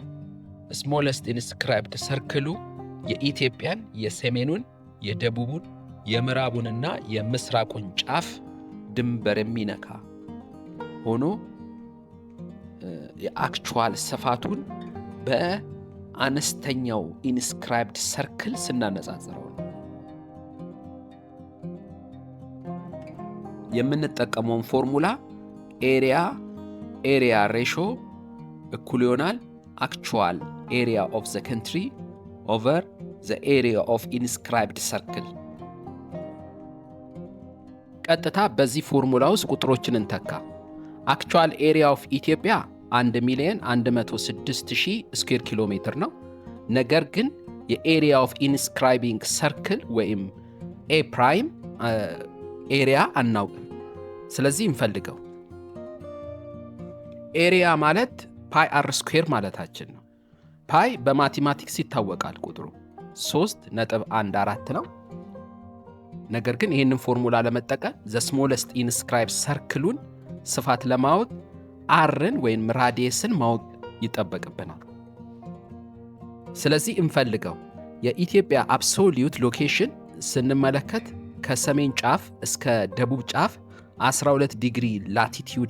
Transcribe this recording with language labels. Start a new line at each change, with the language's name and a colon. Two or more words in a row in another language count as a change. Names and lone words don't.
English: smallest inscribed circle
Amharic: የኢትዮጵያን የሰሜኑን፣ የደቡቡን፣ የምዕራቡንና የምስራቁን ጫፍ ድንበር የሚነካ ሆኖ የአክቹዋል ስፋቱን በአነስተኛው
English: inscribed circle
Amharic: ስናነጻጽረው ነው።
English: የምንጠቀመውን formula area ratio
Amharic: እኩል ይሆናል
English: actual area of the country over the area of inscribed circle።
Amharic: ቀጥታ በዚህ ፎርሙላ ውስጥ ቁጥሮችን እንተካ።
English: actual area of
Amharic: ኢትዮጵያ 1,106,000
English: square kilometer
Amharic: ነው። ነገር ግን
English: area of inscribing circle
Amharic: ወይም
English: A prime area
Amharic: አናውቅም። ስለዚህ እንፈልገው። ኤሪያ ማለት
English: pi r square
Amharic: ማለታችን ነው። ፓይ በማቴማቲክስ ይታወቃል ቁጥሩ 3.14 ነው። ነገር ግን ይህንን ፎርሙላ ለመጠቀም
English: the smallest inscribed circle
Amharic: ስፋት ለማወቅ አርን ወይም ራዲየስን ማወቅ ይጠበቅብናል። ስለዚህ እንፈልገው። የኢትዮጵያ
English: absolute location
Amharic: ስንመለከት ከሰሜን ጫፍ እስከ ደቡብ ጫፍ 12
English: degree latitude